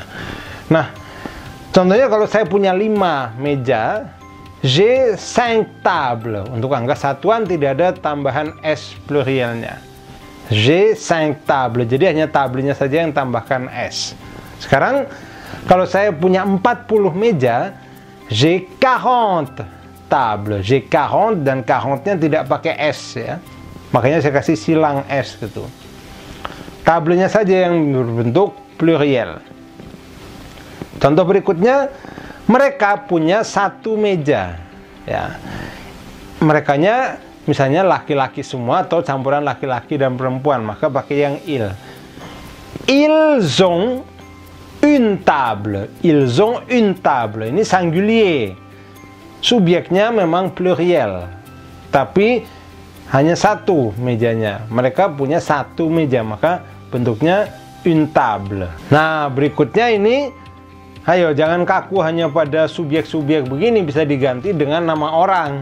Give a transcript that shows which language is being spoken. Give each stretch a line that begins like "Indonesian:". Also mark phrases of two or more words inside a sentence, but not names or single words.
Indonesian: Nah, contohnya kalau saya punya 5 meja,
French: j'ai 5 tables.
Indonesian: Untuk angka satuan tidak ada tambahan S plurielnya.
French: J'ai 5 tables.
Indonesian: Jadi hanya tablenya saja yang tambahkan S. Sekarang kalau saya punya 40 meja,
French: j'ai 40 tables. J'ai 40
Indonesian: dan 40-nya tidak pakai S ya. Makanya saya kasih silang S gitu. Tablenya saja yang berbentuk pluriel. Contoh berikutnya, mereka punya 1 meja ya. Merekanya misalnya laki-laki semua atau campuran laki-laki dan perempuan, maka pakai yang il.
French: Ils ont une table. Ils ont une table.
Indonesian: Ini singulier. Subjeknya memang pluriel, tapi hanya 1 mejanya. Mereka punya 1 meja, maka bentuknya
French: une table.
Indonesian: Nah, berikutnya ini, ayo jangan kaku hanya pada subjek-subjek begini, bisa diganti dengan nama orang.